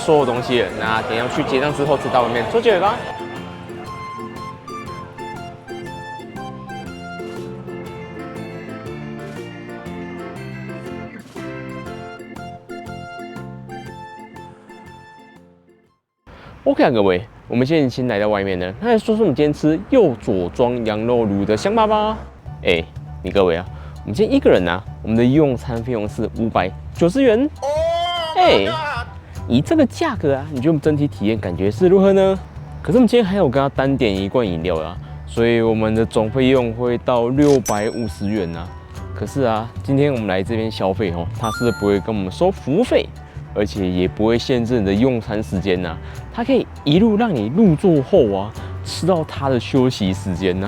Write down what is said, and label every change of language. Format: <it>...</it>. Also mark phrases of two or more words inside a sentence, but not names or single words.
<zh>所有東西了，那等一下去結賬之後，就到外面做結尾吧。OK 啊，各位，我們现在已經來到外面了。那來說說我們今天吃又佐裝羊肉爐的香巴吧。哎，你各位啊，我們今天一個人啊，我們的用餐費用是590元。哎，以這個價格啊，你覺得我們整體體驗感覺是如何呢？可是我們今天還有跟他單點一罐飲料啊，所以我們的總費用會到650元啊。可是啊，今天我們來這邊消費哦，他是不會跟我們收服務費，而且也不會限制你的用餐時間吶，它可以一路讓你入座後啊，吃到它的休息時間吶。</zh>